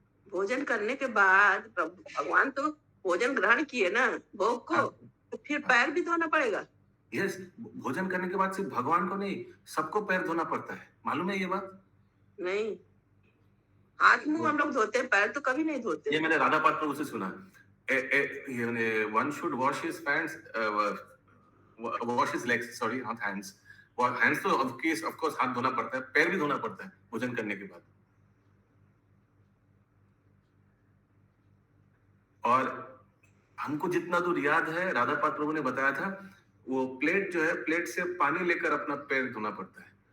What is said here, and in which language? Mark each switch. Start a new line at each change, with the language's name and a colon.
Hindi: भोजन करने के बाद भगवान तो भोजन ग्रहण किए ना भोग को, तो फिर पैर भी धोना पड़ेगा? यस, भोजन करने के बाद सिर्फ भगवान को नहीं, सबको पैर धोना पड़ता है। मालूम है ये बात? नहीं, हाथ मुंह हम लोग धोते हैं, पैर तो कभी नहीं धोते। ये मैंने राधा पाद प्रभु से सुना।
English: one should wash his pants, wash his legs, sorry, not hands.
Hindi: Hands तो ऑफ कोर्स हाथ धोना पड़ता है, पैर भी धोना पड़ता है भोजन करने के बाद। और हमको जितना दूर याद है, राधापाद प्रभु ने बताया था, वो प्लेट जो है, प्लेट से पानी लेकर अपना पैर धोना पड़ता है।